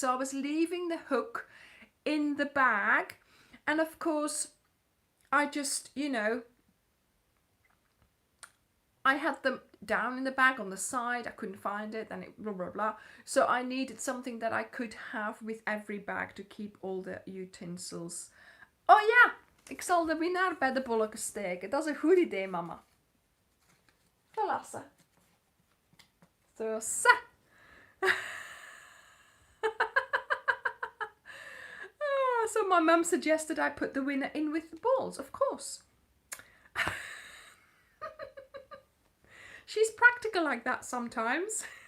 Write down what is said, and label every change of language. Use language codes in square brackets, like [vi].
[en] So I was leaving the hook in the bag, and of course I just, you know, I had them down in the bag on the side. I couldn't find it, and it blah blah blah. So I needed something that I could have with every bag to keep all the utensils. [nl] Oh ja, ik zal de winnaar bij de bolletjes steken. Dat is een goed idee, mama. [en] Voilà. So. So my mum suggested I put the winner in with the balls, of course. She's practical like that sometimes.